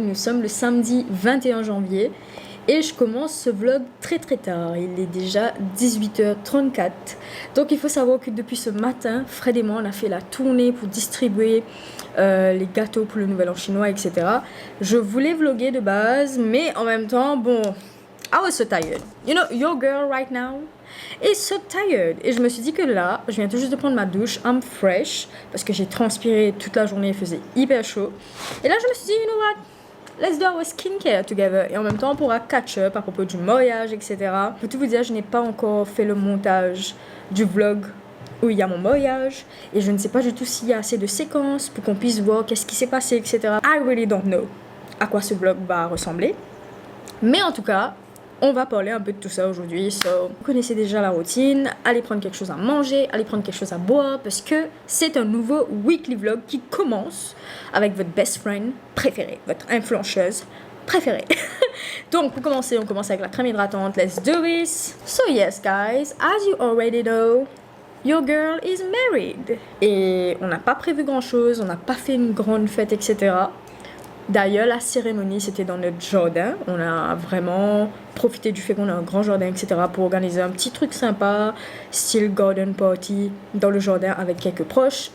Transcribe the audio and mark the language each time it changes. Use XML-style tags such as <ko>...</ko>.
<fr>Nous sommes le samedi 21 janvier et je commence ce vlog très tard, il est déjà 18h34. Donc il faut savoir que depuis ce matin, Fred et moi on a fait la tournée pour distribuer les gâteaux pour le nouvel an chinois, etc. Je voulais vlogger de base, mais en même temps, bon,</fr> <en>I was so tired. You know, your girl right now is so tired.</en> <fr>Et je me suis dit que là, je viens tout juste de prendre ma douche,</fr> <en>I'm fresh,</en> <fr>parce que j'ai transpiré toute la journée, il faisait hyper chaud. Et là, je me suis dit,</fr> <en>you know what? Let's do our skincare together.</en> <fr>Et en même temps, on pourra catch up à propos du mariage, etc. Pour tout vous dire, je n'ai pas encore fait le montage du vlog où il y a mon mariage. Et je ne sais pas du tout s'il y a assez de séquences pour qu'on puisse voir qu'est-ce qui s'est passé, etc.</fr> <en>I really don't know</en> <fr>à quoi ce vlog va ressembler. Mais en tout cas, on va parler un peu de tout ça aujourd'hui. So, vous connaissez déjà la routine. Allez prendre quelque chose à manger, allez prendre quelque chose à boire, parce que c'est un nouveau weekly vlog qui commence avec votre best friend préférée, votre influenceuse préférée. Donc pour commencer, on commence avec la crème hydratante.</fr> <en>Let's do this. So yes guys, as you already know, your girl is married.</en> <fr>Et on n'a pas prévu grand chose, on n'a pas fait une grande fête, etc. D'ailleurs, la cérémonie, c'était dans notre jardin. On a vraiment profité du fait qu'on a un grand jardin, etc. pour organiser un petit truc sympa, style garden party, dans le jardin avec quelques proches.</fr>